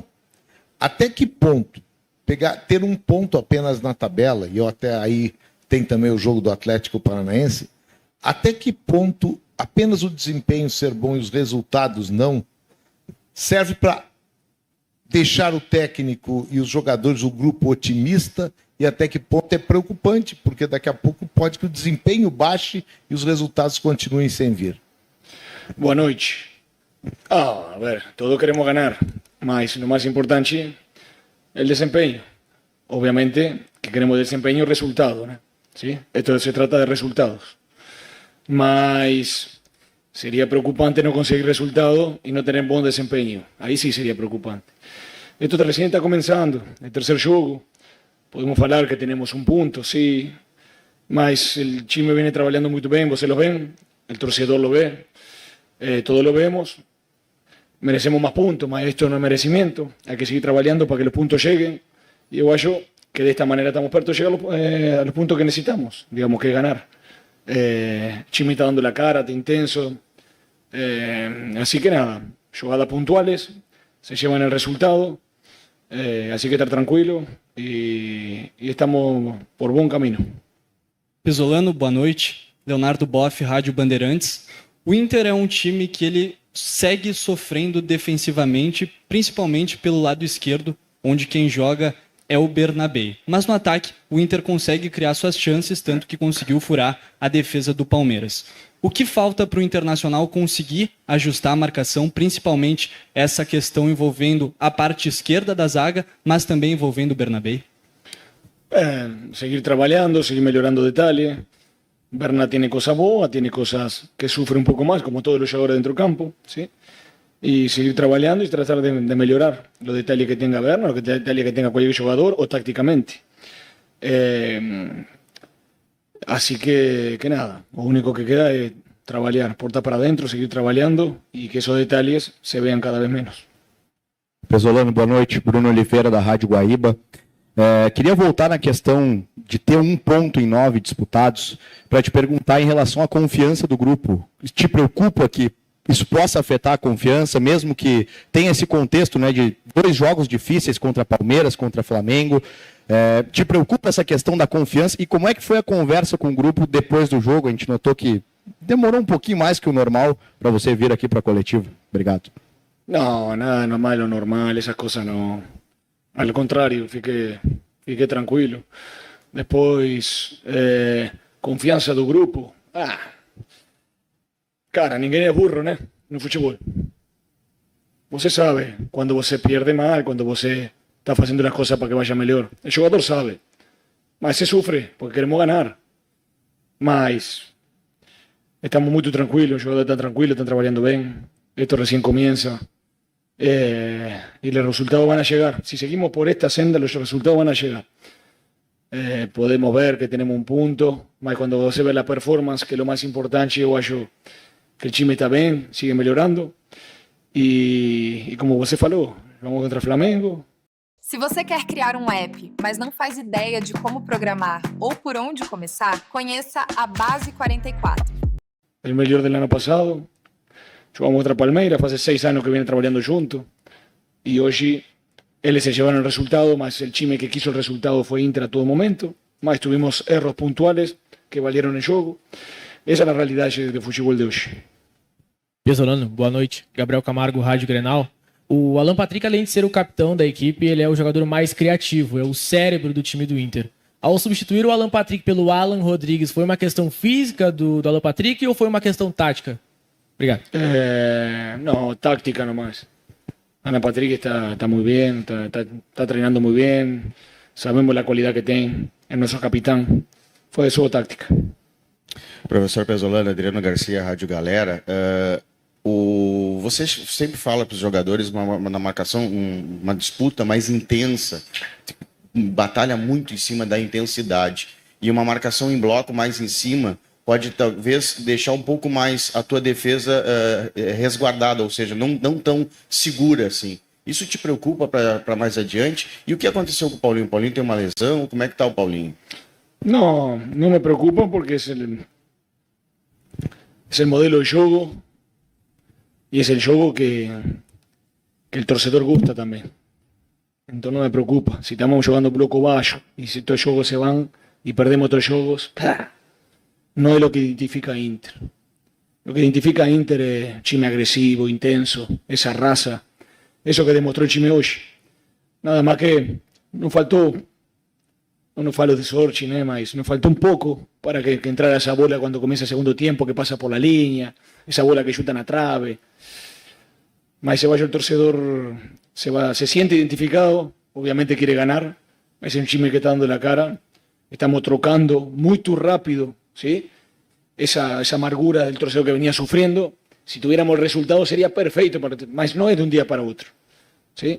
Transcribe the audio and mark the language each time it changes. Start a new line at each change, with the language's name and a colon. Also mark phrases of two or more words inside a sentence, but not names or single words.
Portuguese: Até que ponto ter um ponto apenas na tabela, e até aí tem também o jogo do Atlético Paranaense, até que ponto apenas o desempenho ser bom e os resultados não, serve para deixar o técnico e os jogadores, o grupo otimista, e até que ponto é preocupante, porque daqui a pouco pode que o desempenho baixe e os resultados continuem sem vir. Boa noite.
Spanish: A ver, todos queremos ganar, mas lo más importante
Portuguese: é o desempenho. Obviamente que queremos desempenho e resultado, né?
Spanish: ¿Sí? Esto se trata de resultados. Mas sería preocupante no conseguir resultado y no tener buen desempeño. Ahí sí sería preocupante. Esto recién está comenzando, el tercer jogo. Podemos falar que tenemos un punto, sí, mas el time viene trabajando muy bien, vocês lo ven, el torcedor lo ve, todos lo vemos. Merecemos más puntos, mas esto no es merecimiento. Hay que seguir trabajando para que los puntos lleguen. Y yo acho que de esta manera estamos perto de llegar a los puntos que necesitamos, digamos que es ganar. Chimi está dando la cara, está intenso. Así que nada, jugadas puntuales, se llevan el resultado. Así que estar tranquilo e estamos por
Portuguese: bom caminho. Pesolano, boa noite. Leonardo Boff, Rádio Bandeirantes. O Inter é um time que ele segue sofrendo defensivamente, principalmente pelo lado esquerdo, onde quem joga é o Bernabé. Mas no ataque, o Inter consegue criar suas chances, tanto que conseguiu furar a defesa do Palmeiras. O que falta para o Internacional conseguir ajustar a marcação, principalmente essa questão envolvendo a parte esquerda da zaga, mas também envolvendo o Bernabé? Seguir trabalhando, seguir melhorando detalles.
Spanish: Berna tiene cosas boas, tiene cosas que sufre un poco más, como todos los jugadores dentro del campo, ¿sí? Y seguir trabajando y tratar de mejorar los detalles que tenga Berna, los detalles que tenga cualquier jugador o tácticamente. Así que nada, lo único que queda es trabajar, portar para adentro, seguir trabajando y que esos detalles se vean cada vez menos.
Portuguese: Pesolano, boa noite. Bruno Oliveira, da Rádio Guaíba. Queria voltar na questão de ter um ponto em 9 disputados para te perguntar em relação à confiança do grupo. Te preocupa que isso possa afetar a confiança, mesmo que tenha esse contexto, né, de 2 jogos difíceis contra Palmeiras, contra Flamengo? Te preocupa essa questão da confiança? E como é que foi a conversa com o grupo depois do jogo? A gente notou que demorou um pouquinho mais que o normal para você vir aqui para a coletiva. Obrigado.
Spanish: No, nada normal, lo normal, esas cosas no. Al contrario,
Portuguese: fiquei tranquilo. Depois, confiança do grupo. Cara, ninguém é burro, né? No futebol. Você sabe quando você perde mal, quando você está fazendo as coisas para que vaya melhor. O jogador sabe. Mas se sofre, porque queremos ganhar. Mas estamos muito tranquilos, o jogador está tranquilo, estão trabalhando bem.
Spanish: Esto recién comienza. Y los resultados van a llegar. Si seguimos por esta senda, los resultados van a llegar. Podemos ver que tenemos un punto, mas cuando se ve la performance, que es lo más importante, yo acho que el time está bien, sigue mejorando.
Portuguese: E como você falou, vamos contra Flamengo. Se você quer criar um app, mas não faz ideia de como programar ou por onde começar, conheça a Base 44. El melhor del ano passado.
Spanish: Jugamos contra Palmeiras, hace 6 años que vienen trabajando juntos. Y hoy ellos se llevaron el resultado, más el time que quiso el resultado fue Inter a todo momento. Más tuvimos erros puntuales que valieron el juego. Esa es la realidad
Portuguese: do futebol de hoje. Pesolano, boa noite. Gabriel Camargo, Rádio Grenal. O Alan Patrick, além de ser o capitão da equipe, ele é o jogador mais criativo, é o cérebro do time do Inter. Ao substituir o Alan Patrick pelo Alan Rodrigues, foi uma questão física do Alan Patrick ou foi uma questão tática? Obrigado.
Spanish: No, táctica nomás. Alan Patrick está muy bien, está entrenando muy bien. Sabemos la cualidad que tiene, es nuestro capitán.
Portuguese: Foi só táctica. Professor Pesolano, Adriano Garcia, Rádio Galera. Você sempre fala para os jogadores na marcação uma disputa mais intensa, batalha muito em cima da intensidade. E uma marcação em bloco mais em cima pode talvez deixar um pouco mais a tua defesa resguardada, ou seja, não tão segura assim. Isso te preocupa para mais adiante? E o que aconteceu com o Paulinho? O Paulinho tem uma lesão? Como é que está o Paulinho?
Spanish: No me preocupa porque es el modelo de juego y es el juego que el torcedor gusta también. Entonces no me preocupa. Si estamos jugando bloco bajo y si estos juegos se van y perdemos otros juegos, no es lo que identifica a Inter. Lo que identifica a Inter es time agresivo, intenso, esa raza, eso que demostró el time hoy. Nada más que nos faltó. No falo de Sorchi, mas nos faltó un poco para que entrara esa bola cuando comienza el segundo tiempo, que pasa por la línea, esa bola que chutan a trave. Mas se vaya el torcedor, se siente identificado, obviamente quiere ganar, es un time que está dando la cara, estamos trocando muy rápido, ¿sí? Esa amargura del torcedor que venía sufriendo. Si tuviéramos el resultado sería perfecto, mas no es de un día para otro, ¿sí?